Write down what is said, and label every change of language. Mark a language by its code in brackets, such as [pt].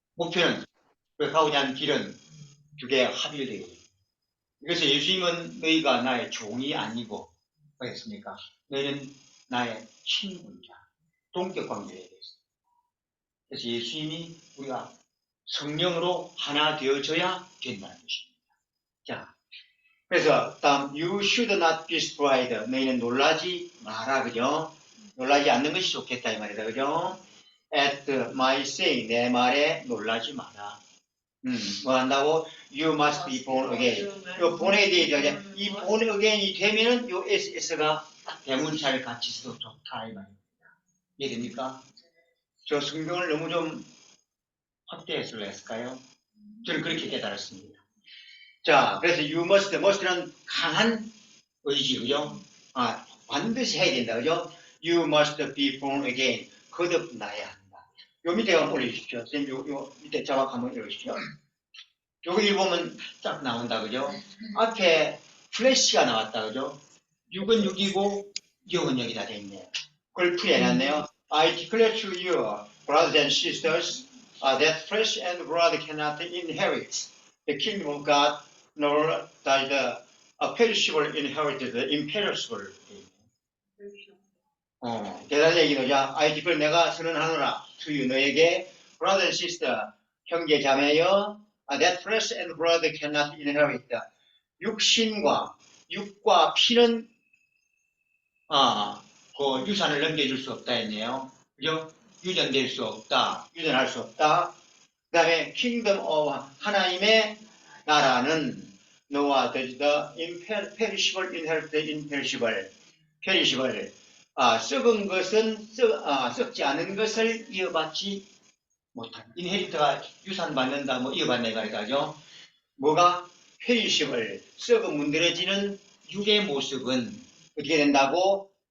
[ko] 목표는 그 가고자 하는 길은 두 개 합일되어 있습니다. 그래서 예수님은 너희가 나의 종이 아니고 뭐였습니까? 너희는 나의 친구이자 동격 관계에 대해서. 그래서 예수님이 우리가 성령으로 하나 되어져야 된다는 것입니다. 자, 그래서 다음 [en] You should not be surprised. [ko] 너희는 놀라지 마라, 그죠? 놀라지 않는 것이 좋겠다 이 말이다, 그죠? [en] At my saying, [ko] 내 말에 놀라지 마라. 뭐 한다고? [en] You must be born again. [ko] 요 born에 대해 이 born again이 되면은 요 SS가 대문자를 같이 써도 좋다 이 말입니다. 이해됩니까? 저 성경을 너무 좀 확대해서 했을까요? 저는 그렇게 깨달았습니다. 자, 그래서 [en] you must [ko] 는 강한 의지, 그죠? 반드시 해야 된다, 그죠? [en] You must be born again. [ko] 거듭나야 한다. 요 밑에 한번 올려주십시오. 선생님, 요 밑에 자막 한번 읽어주십시오. 여기 보면 딱 나온다, 그죠? 앞에 플래시가 나왔다, 그죠? 6은 6이고, 영은 여기다 돼 있네요. 그걸 풀이해놨네요. [en] I declare to you, brothers and sisters, that flesh and blood cannot inherit the kingdom of God, nor does the perishable inherit the imperishable. [ko] 대단 얘기는 [en] I declare [ko] 내가 선언하노라 [en] to you [ko] 너에게 [en] brother and sister [ko] 형제 자매여 [en] that flesh and blood cannot inherit [ko] 육과 피는 그 유산을 넘겨줄 수 없다 했네요. 그죠? 유전될 수 없다. 유전할 수 없다. 그 다음에 [en] kingdom of [ko] 하나님의 나라는 너와 [en] the imperishable inherit the imperishable. perishable. [ko] 썩은 것은 썩지 않은 것을 이어받지 못한다. 인헤리트가 유산 받는다, 뭐 이어받는 거니까죠. 뭐가 perishable, 썩어 문드러지는 육의 모습은 어떻게 된다고?